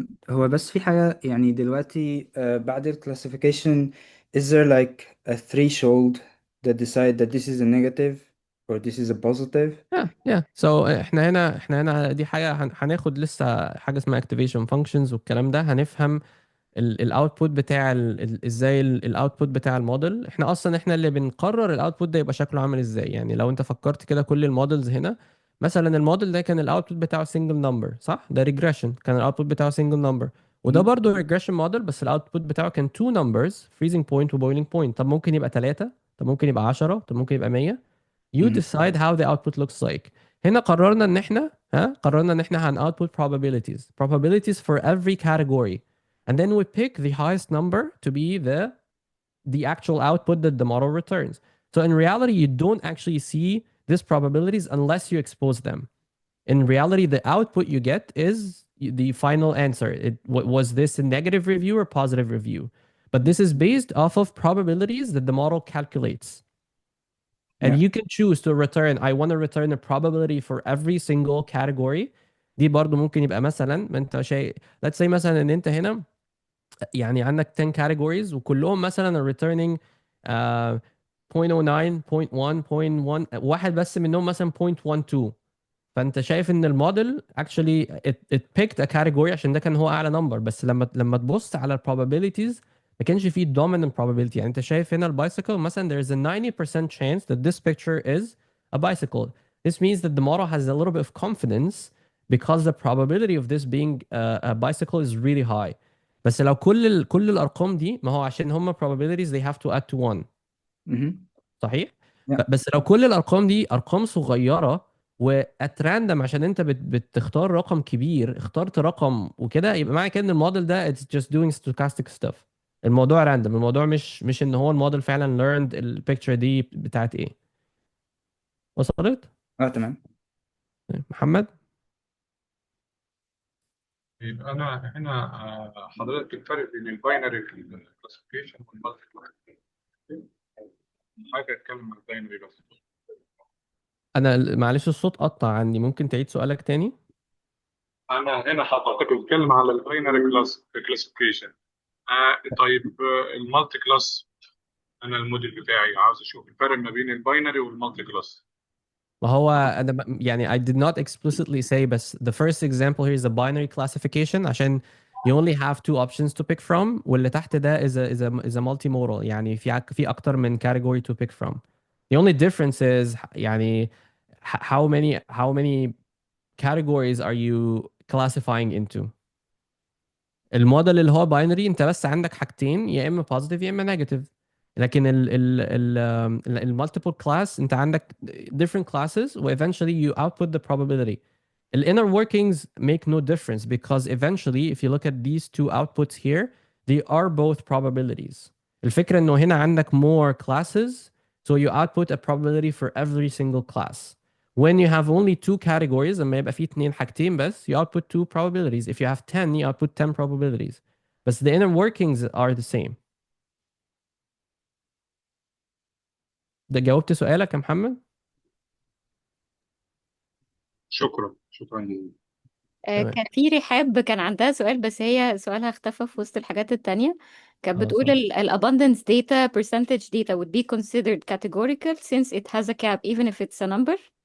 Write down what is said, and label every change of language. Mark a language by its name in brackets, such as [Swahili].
[Arabic] هو بس في حاجة يعني دلوقتي بعد ال [English] classification is there like a threshold that decide that this is a negative or this is a positive? Yeah. [Arabic] So احنا هنا دي حاجه هناخد لسه حاجه اسمها activation functions والكلام ده، هنفهم الاوتبوت بتاع ازاي الاوتبوت بتاع الموديل. احنا اللي بنقرر الاوتبوت ده يبقى شكله عامل ازاي. يعني لو انت فكرت كده كل المودلز هنا، مثلا الموديل ده كان الاوتبوت بتاعه سنجل نمبر، صح؟ ده ريجريشن، كان الاوتبوت بتاعه سنجل نمبر. وده مم. برضه ريجريشن موديل، بس الاوتبوت بتاعه كان تو نمبرز، فريزنج بوينت وبويلينج بوينت. طب ممكن يبقى 3، طب ممكن يبقى 10، طب ممكن يبقى 100. [English] You hmm. decide how the output looks like. [Arabic] هنا قررنا ان احنا هن [English] output probabilities for every category. And then we pick the highest number to be the actual output that the model returns. So in reality, you don't actually see these probabilities unless you expose them. In reality, the output you get is the final answer. Was this a negative review or positive review? But this is based off of probabilities that the model calculates. And Yeah. you can choose to return, I want to return a probability for every single category. [Arabic] دي برضو ممكن يبقى مثلا، ما انت شيء [English] let's say [Arabic] مثلا ان انت هنا يعني عندك 10 categories وكلهم مثلا [English] returning 0.09 0.1 0.1، [Arabic] واحد بس منهم مثلا 0.12. فانت شايف ان الموديل [English] actually it picked a category [Arabic] عشان ده كان هو اعلى نمبر. بس لما تبص على ال probabilities ما كانش فيه dominant probability. يعني انت شايف هنا البايسيكل مثلا [English] there is a 90% chance that this picture is a bicycle. This means that the model has a little bit of confidence because the probability of this being a bicycle is really high. [Arabic] بس لو كل الارقام دي، ما هو عشان هم probabilities [English] they have to add to 1، مهم. [Arabic] صحيح؟ [English] Yeah. [Arabic] بس لو كل الارقام دي ارقام صغيره وات راندم، عشان انت بتختار رقم كبير، اخترت رقم وكده، يبقى معنى كده ان الموديل ده [English] it's just doing stochastic stuff. [Arabic] الموضوع راندم، الموضوع مش ان هو الموديل فعلا learned البيكتشر دي بتاعت ايه. وصلت؟ تمام. محمد؟ يبقى انا هنا حضرتك الفرق بين الباينري كلاسيفيكيشن والمالتي كلاسيفيكيشن. حاجه اتكلم عن الباينري بس. انا معلش الصوت قطع عندي، ممكن تعيد سؤالك تاني؟ انا هنا حضرتك بتتكلم على الباينري كلاسيفيكيشن. طيب المالتي كلاس، انا الموديل بتاعي عاوز اشوف الفرق ما بين الباينري والمالتي كلاس. ما هو انا يعني [English] I did not explicitly say، بس the first example here is a binary classification عشان you only have two options to pick from، [Arabic] واللي تحت ده [English] is a multimodal، [Arabic] يعني في اكتر من [English] category to pick from. The only difference is يعني how many categories are you classifying into. [Arabic] الموديل اللي هو باينري انت بس عندك حاجتين، يا اما بوزيتيف يا اما نيجاتيف. لكن المالتيبل كلاس انت عندك [English] different classes و eventually you output the probability. The inner workings make no difference because eventually if you look at these two outputs here they are both probabilities. [Arabic] الفكرة انه هنا عندك [English] more classes so you output a probability for every single class. When you have only two categories [Arabic] لما يبقى في اتنين حاجتين بس [English] you output two probabilities. If you have 10 you output 10 probabilities. بس the inner workings are the same. [Arabic] ده جاوبت سؤالك يا محمد؟ شكرا جدا. تمام. كان في رحاب كان عندها سؤال، بس هي سؤالها اختفى في وسط الحاجات التانية. كانت خلاص. [English] بتقول ال abundance data percentage data would be considered categorical since it has a cap even if it's a number.